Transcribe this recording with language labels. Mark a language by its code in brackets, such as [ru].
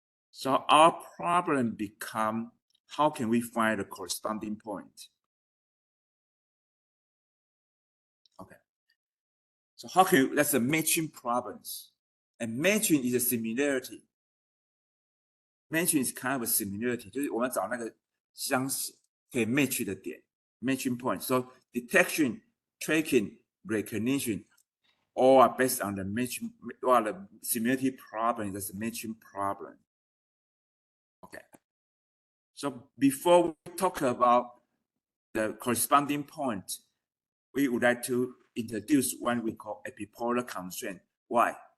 [en] So our problem become, how can we find the corresponding point? Okay. So how can that's a matching problems. And matching is a similarity. Matching is kind of a similarity. [zh] 就是我们找那个相似可以 match 的点 matching point. [en] So detection, tracking, recognition, all are based on the matching, or the similarity problem. That's a matching problem. Okay. So before we talk about the corresponding point, we would like to introduce one we call epipolar constraint. Why?